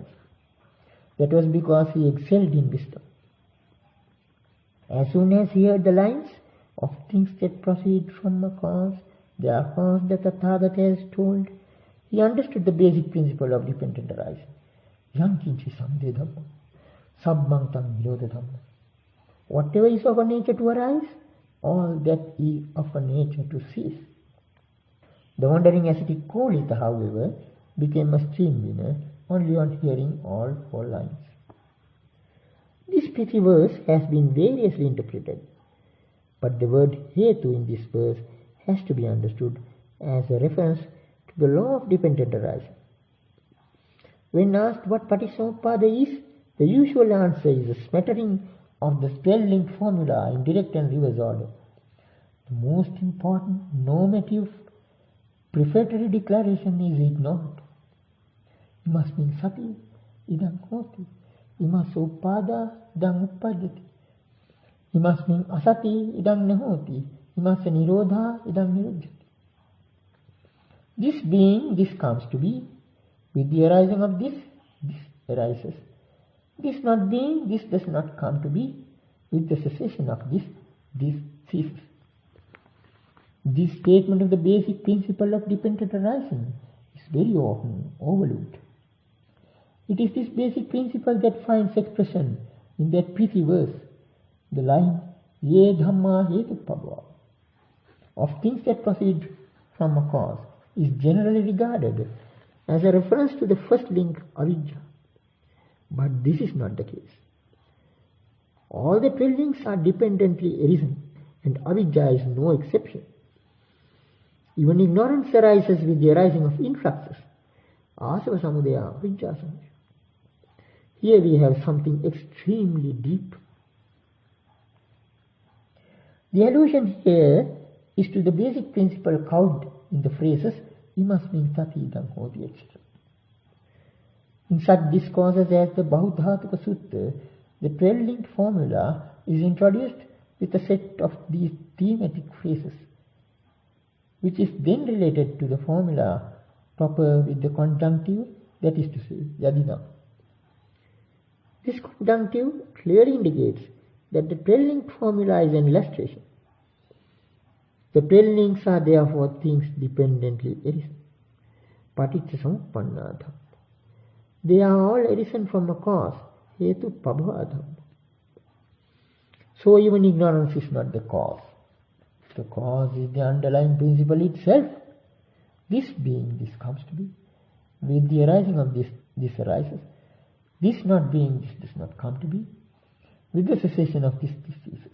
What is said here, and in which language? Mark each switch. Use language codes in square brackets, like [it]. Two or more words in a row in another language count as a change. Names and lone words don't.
[en] That was because he excelled in wisdom. As soon as he heard the lines, of things that proceed from a cause, they are cause that the Tathagata has told, he understood the basic principle of dependent arising. [pi] Yankinchi samde dhamma, sabbang tang nirodha dhamma. [en] Whatever is of a nature to arise, all that is of a nature to cease. The wandering ascetic Kolita, however, became a stream winner only on hearing all 4 lines. This pity verse has been variously interpreted, but the word hetu in this verse has to be understood as a reference to the law of dependent arising. When asked what Patissamuppada is, the usual answer is a smattering of the 12-link formula in direct and reverse order. The most important normative prefatory declaration is ignored. [pi] Imasmin sati idam hoti, imas upada idam uppadyati, imasmin asati idam nahoti, imas nirodha idam nirodhyati. [en] This being, this comes to be. With the arising of this, this arises. This not being, this does not come to be. With the cessation of this, this ceases. This statement of the basic principle of dependent arising is very often overlooked. It is this basic principle that finds expression in that pithy verse, the line, [pi] Ye dhamma hetu pabha. [en] Of things that proceed from a cause is generally regarded as a reference to the first link, avidya. But this is not the case. All the 12 links are dependently arisen, and avidya is no exception. Even ignorance arises with the arising of influxes. [pi] Asava samudaya, avidya samudaya. [en] Here we have something extremely deep. The allusion here is to the basic principle couched in the phrases [pi] imasmin sati idam hoti, [en] etc. In such discourses as the Bahudhatuka Sutta, the 12-linked formula is introduced with a set of these thematic phrases, which is then related to the formula proper with the conjunctive, that is to say, yadina. This conjunctive clearly indicates that the 12-linked formula is an illustration. The 12 links are therefore things dependently arisen. [pi] Paticca samuppanna dhamma. [en] They are all arisen from a cause, [pi] hetu pabha dhamma. [en] So even ignorance is not the cause. The cause is the underlying principle itself. This being, this comes to be. With the arising of this, this arises. This not being, this does not come to be. With the cessation of this ceases.